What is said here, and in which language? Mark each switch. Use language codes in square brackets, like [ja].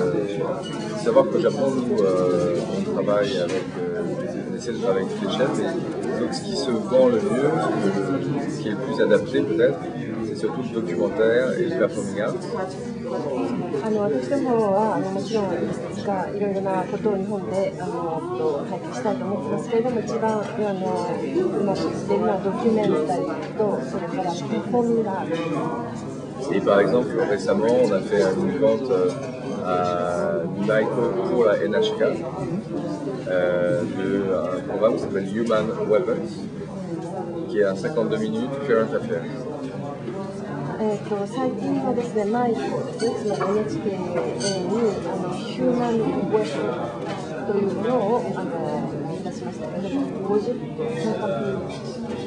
[fr] Il faut savoir qu'au Japon, nous, on travaille avec, on essaie de travailler avec toutes les chaînes, mais donc ce qui se vend le mieux, ce qui est le plus adapté peut-être, c'est surtout le documentaire et le performing arts. [ja] 私どもはもちろんいくつかいろいろなことを日本で配給したいと思ってますけれども、一番うまくいっているのはドキュメンタリーと、それからパフォーミングアーツ。 [fr] Et par exemple, récemment, on a fait une vente à Nike pour la NHK d'un programme qui s'appelle Human Weapons, qui est à 52 minutes Current Affairs. [ja] 最近はですね、マイクですね、NHK にヒューマンウェポンというものを出しましたけども、50分、